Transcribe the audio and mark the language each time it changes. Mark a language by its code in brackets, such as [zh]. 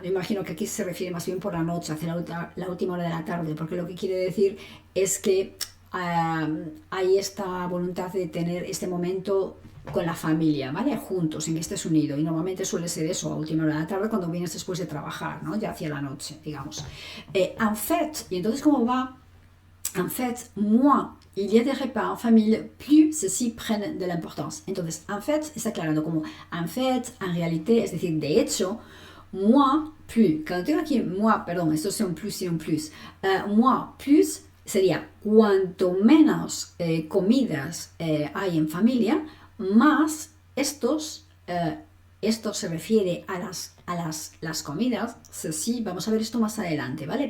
[es] Me imagino que aquí se refiere más bien por la noche, hacia la última hora de la tarde, porque lo que quiere decir es que hay esta voluntad de tener este momento con la familia, ¿vale? Juntos, en que estés unido. Y normalmente suele ser eso, a última hora de la tarde, cuando vienes después de trabajar, ¿no? Ya hacia la noche, digamos. En fait, y entonces, ¿cómo va? [fr] En fait, moi, il y a des repas en famille, plus ceux-ci prennent de l'importance. [es] Entonces, en fait, está aclarando como en fait, en réalité, es decir, de hecho, moi, plus. Cuando tengo aquí moi, perdón, esto es un plus y un plus. Moi, plus sería cuanto menos comidas hay en familia, más esto se refiere a las comidas, ceci, vamos a ver esto más adelante, ¿vale?